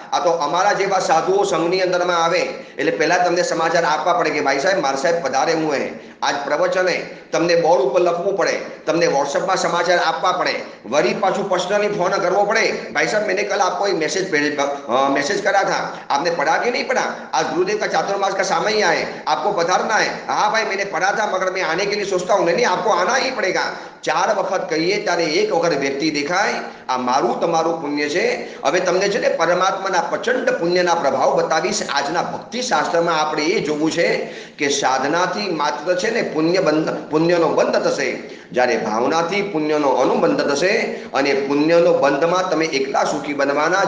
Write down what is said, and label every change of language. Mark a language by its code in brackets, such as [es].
[gu] આ તો અમારા જેવા સાધુઓ સંઘની અંદરમાં આવે એટલે પહેલાં તમને સમાચાર આપવા પડે કે ભાઈ સાહેબ મારા સાહેબ પધારે હું હે, આજ પ્રવચને તમને બોર્ડ ઉપર લખવું પડે, તમને વોટ્સઅપમાં સમાચાર આપવા પડે, વળી પાછું પર્સનલી ફોન કરવો પડે, [hi] भाई साहब मैंने कल आपको एक मैसेज करा था, आपने पढ़ा कि नहीं पढ़ा, आज गुरुदेव का चातुर्मास का समय ही आए, आपको पधारना है. हाँ भाई मैंने पढ़ा था मगर मैं आने के लिए सोचता हूँ. नहीं आपको आना ही पड़ेगा. [gu] 4 વખત કહીએ ત્યારે એક વખત વ્યક્તિ દેખાય. આ મારું તમારું પુણ્ય છે. હવે તમને છે ને પરમાત્માના પ્રચંડ પુણ્યના પ્રભાવ બતાવીશ. આજના ભક્તિ શાસ્ત્રમાં આપણે એ જોવું છે કે સાધનાથી માત્ર છે ને પુણ્યનો બંધ થશે, જ્યારે ભાવનાથી પુણ્યનો અનુબંધ થશે અને પુણ્યનો બંધમાં તમે એકલા સુખી બનવાના.